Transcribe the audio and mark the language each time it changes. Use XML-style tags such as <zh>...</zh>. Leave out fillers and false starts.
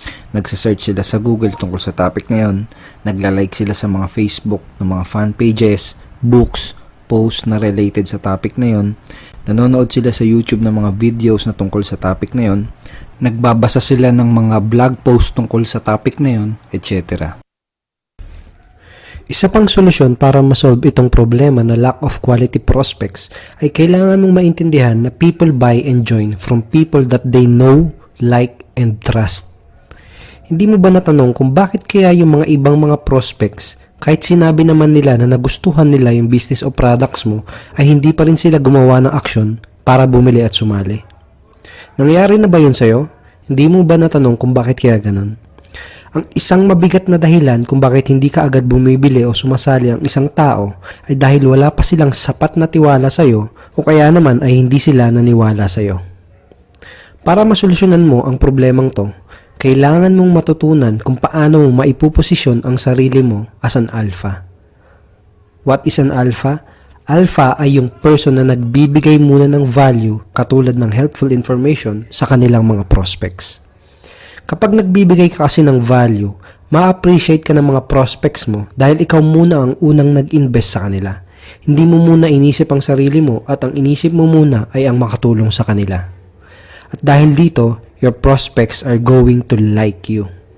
<tl>Nagsasearch sila sa Google tungkol sa topic na yun, nagla-like sila sa mga Facebook ng mga fan pages, books, posts na related sa topic na yun, nanonood sila sa YouTube ng mga videos na tungkol sa topic na yun, nagbabasa sila ng mga blog posts tungkol sa topic na yun, etc. Isa pang solusyon para masolve itong problema na lack of quality prospects ay kailangan mong maintindihan na</tl> <en>people buy and join from people that they know, like, and trust.</en> <tl>Hindi mo ba natanong kung bakit kaya yung mga ibang mga prospects, kahit sinabi naman nila na nagustuhan nila yung business o products mo, ay hindi pa rin sila gumawa ng aksyon para bumili at sumali? Nangyari na ba yun sa'yo? Hindi mo ba natanong kung bakit kaya ganun? Ang isang mabigat na dahilan kung bakit hindi ka agad bumibili o sumasali ang isang tao ay dahil wala pa silang sapat na tiwala sa'yo o kaya naman ay hindi sila naniwala sa'yo. Para masolusyonan mo ang problemang to, kailangan mong matutunan kung paano mo maipuposisyon ang sarili mo</tl> <en>as an alpha. What is an alpha?</en> <tl>Alpha ay yung person na nagbibigay muna ng value katulad ng helpful information sa kanilang mga prospects. Kapag nagbibigay ka kasi ng value, ma-appreciate ka ng mga prospects mo dahil ikaw muna ang unang nag-invest sa kanila. Hindi mo muna inisip ang sarili mo at ang inisip mo muna ay ang makatulong sa kanila. At dahil dito,</tl> <en>your prospects are going to like you.</en>